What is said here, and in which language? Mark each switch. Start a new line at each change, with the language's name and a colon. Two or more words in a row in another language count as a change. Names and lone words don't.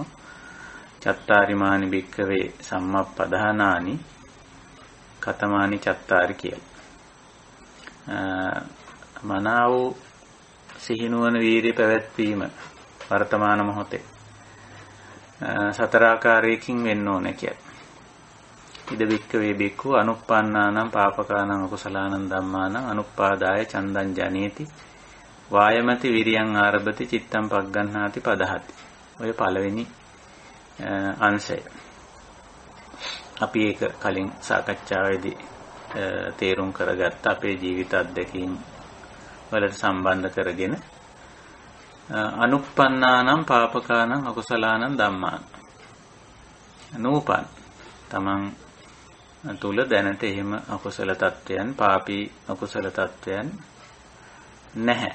Pali: චත්තාරිමානි භික්ඛවේ සම්මප්පදානානි කතමානි චත්තාරි කියලා.
Sinhala: මනාව සිහිනුවන වීර්ය පැවැත්වීම වර්තමාන මොහොතේ සතර ආකාරයකින් වෙන්න ඕනේ කියලා.
Pali: ඉද භික්ඛවේ භික්ඛු අනුප්පන්නානම් පාපකානම් අකුසලානම් ධම්මානම් අනුප්පාදාය චන්දං ජනේති වායමති විරියං ආරභති චිත්තං පග්ගණ්හාති පදහති.
Sinhala: ඔය පළවෙනි අංශය. අපි ඒක කලින් සාකච්ඡාවේදී තේරුම් කරගත්ත අපේ ජීවිත අත්දැකීම් වලට සම්බන්ධ කරගෙන
Pali: අනුප්පන්නානම් පාපකානම් අකුසලානම් ධම්මාන
Sinhala: නූපන් තමන් තුල දැනට එහෙම අකුසල තත්වයන්, පාපී අකුසල තත්වයන් නැහැ.